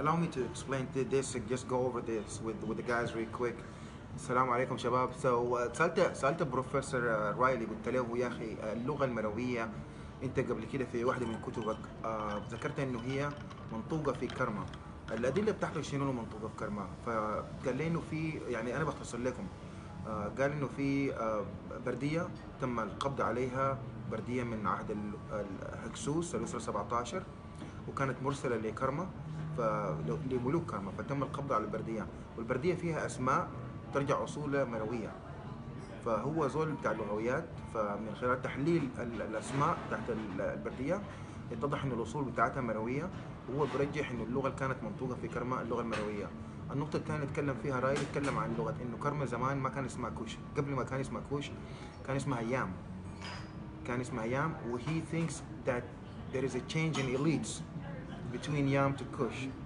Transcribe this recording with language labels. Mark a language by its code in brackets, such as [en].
[en] Allow me to explain this and just go over this with the guys real quick. [ar] السلام عليكم شباب. سألت بروفيسور رايلي، قلت له يا أخي اللغة المروية أنت قبل كده في واحدة من كتبك ذكرت إنه هي منطوقة في كرما. الأدلة بتاعته شنو منطوقة في كرما؟ فقال لي إنه في، يعني أنا بختصر لكم، قال إنه في بردية تم القبض عليها، بردية من عهد الهكسوس الأسرة 17، وكانت مرسلة لكرما لملوك كرما، فتم القبض على البردية، والبردية فيها أسماء ترجع أصولها مروية. فهو زول بتاع اللغويات، فمن خلال تحليل الاسماء تحت البرديه اتضح ان الاصول بتاعتها مرويه، وهو برجح انه اللغه اللي كانت منطوقه في كرما اللغه المرويه. النقطه الثانيه اتكلم فيها رايلي، اتكلم عن لغه انه كرما زمان ما كان اسمها كوش، قبل ما كان اسمها كوش كان اسمها يام، كان اسمها يام. وهي [en] thinks that there is a change in elites between Yam to Kush.